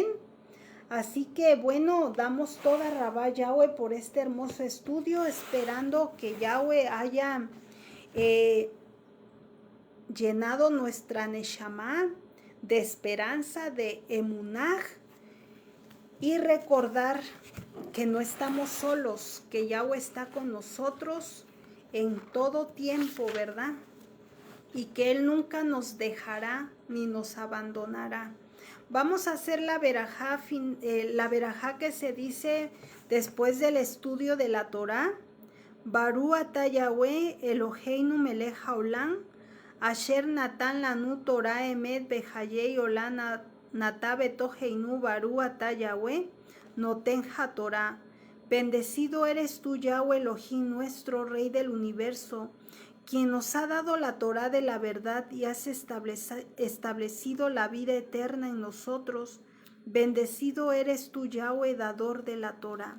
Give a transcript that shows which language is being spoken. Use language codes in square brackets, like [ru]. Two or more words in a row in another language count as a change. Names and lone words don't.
[es] Así que bueno, damos [he] תודה רבה [es] Yahweh por este hermoso estudio, esperando que Yahweh haya llenado nuestra neshama de esperanza, de emunaj, y recordar que no estamos solos, que Yahweh está con nosotros en todo tiempo, ¿verdad? Y que Él nunca nos dejará ni nos abandonará. Vamos a hacer la verajá que se dice después del estudio de la Torá. [he] ברוך אתה יהוה אלוהינו מלך העולם אשר נתן לנו תורה אמת בחיי עולם נטע בתוכנו ברוך אתה יהוה נותן התורה. [es] Bendecido eres tú, Yahweh Elohim, nuestro Rey del universo, quien nos ha dado la Torá de la verdad y has establecido la vida eterna en nosotros. Bendecido eres tú, Yahweh, dador de la Torá.